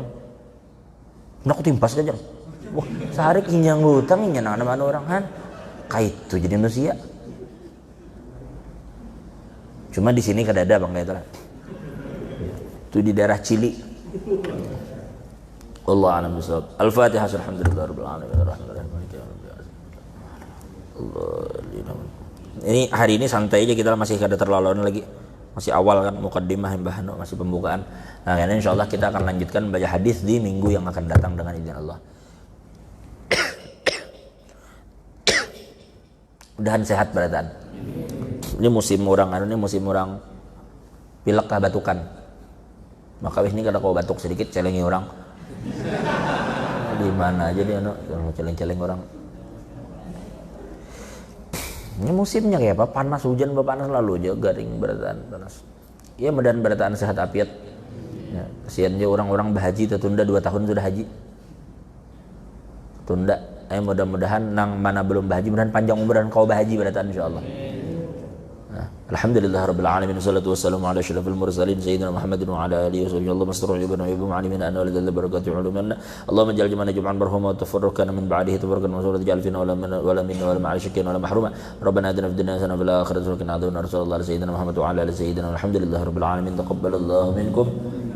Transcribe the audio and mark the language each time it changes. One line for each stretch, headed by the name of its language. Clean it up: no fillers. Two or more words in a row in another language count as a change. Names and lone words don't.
Banjar: Nak timpas aja. Wah, sehari kinyang berutang nya nang mana orang kan. Kayak itu jadi manusia. Cuma di sini kada ada bang kayak itu lah. Itu di daerah Cili.
Arabic: الله أعلم بالصواب.
Banjar: Al-Fatihah.
Arabic: الحمد لله رب العالمين الرحمن الرحيم مالك يوم الدين.
Banjar: Ini hari ini santai aja kita masih kada terlalu lagi. Masih awal kan mukaddimah Mbah Hanu masih pembukaan. Nah, karena insyaallah kita akan lanjutkan baca hadis di minggu yang akan datang dengan izin Allah. Mudahan sehat barataan. Ini musim orang pilek kah batukan. Maka ini kada kau batuk sedikit celengi orang. Di mana aja dia celeng-celeng orang. Ini musimnya kayak apa? Panas hujan panas lalu aja garing berataan panas. Ya mudahan berataan sehat afiat. Ya, kasihan aja orang-orang berhaji tertunda 2 tahun sudah haji. Tunda. mudah-mudahan nang mana belum bahaji, mudah-mudahan panjang umur dan kau bahaji pada insyaallah.
Arabic: الحمد لله رب العالمين، والصلاة والسلام على أشرف المرسلين سيدنا محمد وعلى آله وسلم. اللهم استر عيوبنا وعيوب معلمينا عنا والد البركة علومنا. اللهم اجعل جمعنا جمعا مرحوما وتفرقنا من بعده تفرقا منصورا، اجعل فينا ولا منا ولا مع الشك ولا محروما. ربنا آتنا في الدنيا حسنة وفي الآخرة حسنة وقنا عذاب النار. صلى الله عليه سيدنا محمد وعلى آله سيدنا. الحمد لله رب العالمين، تقبل الله منكم